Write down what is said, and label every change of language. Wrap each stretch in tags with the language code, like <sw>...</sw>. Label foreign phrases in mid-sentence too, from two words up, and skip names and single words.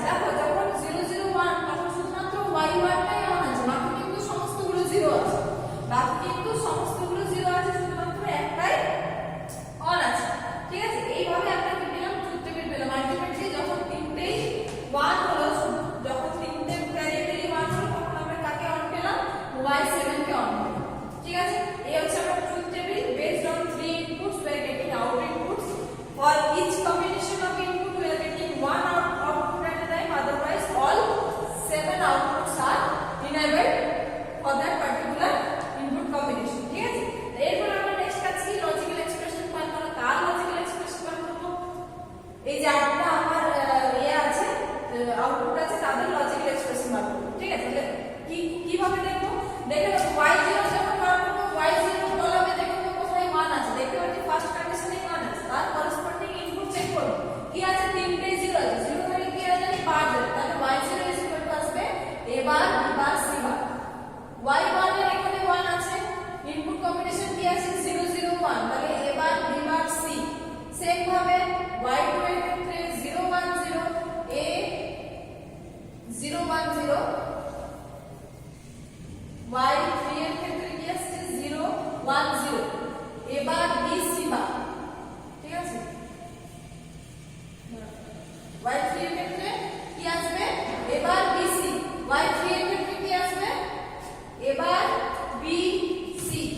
<bn>দেখো যখন 0 0 1 তখন শুধুমাত্র y1 টাই অন আছে, বাকি কিন্তু সমস্তগুলো 0 আছে, বাকি কিন্তু সমস্তগুলো 0 আছে, শুধুমাত্র একটাই অন আছে, ঠিক আছে। এইভাবে আমরা কি পেলাম</bn> <en>truth table</en> <bn>পেলাম। আলটিমেটলি যখন তিনটেই 1 হলো, যখন তিনটে ভ্যারিয়েবলই 1 হলো, তখন আমরা কাকে অন পেলাম y7 কে অন পেলাম, ঠিক আছে। এই হচ্ছে আমার</bn> <en>truth table based on 3 inputs, we are getting out inputs for each combination of input, we are getting one output at a time, otherwise all 7 outputs are enabled for that particular input combination,</en> <bn>ঠিক আছে। এরপর আমরা নেক্সট কাজ কি</bn> <en>logical expression</en> <bn>বার করা। কার</bn> <en>logical expression</en> <bn>বার করব, এই যে আটটা আমার আছে আউটপুট আছে তাদের লজিক্যাল এক্সপ্রেশন বার করব, ঠিক আছে। কিভাবে দেখবো, দেখে নাও y0 যখন বার করব y0 কলামে দেখব কোথায় 1 আছে, দেখতে পাচ্ছি</bn> <en>first condition</en> <bn>1 আছে, তার</bn> <en>corresponding input</en> <bn>চেক করব কি আছে, তিনটে 0 আছে, 0 মানে কি আছে জানি 5 আছে, তাহলে y0</bn> <en>is equal to</en> <bn>আসবে a বার b বার c বার। y1 এর এখানে 1 আছে,</bn> <en>input combination</en> <bn>কি আছে 0 0 1, তাহলে a বার b বার c। সেম ভাবে y2 এর ক্ষেত্রে 0 1 0 a 0 1 0, y3 এর ক্ষেত্রে কি আসছে 0 1 0, এবার b c বার, ঠিক আছে। y3 এর ক্ষেত্রে কি আসবে এবার b c, y3 এর ক্ষেত্রে কি আসবে এবার b c,</bn>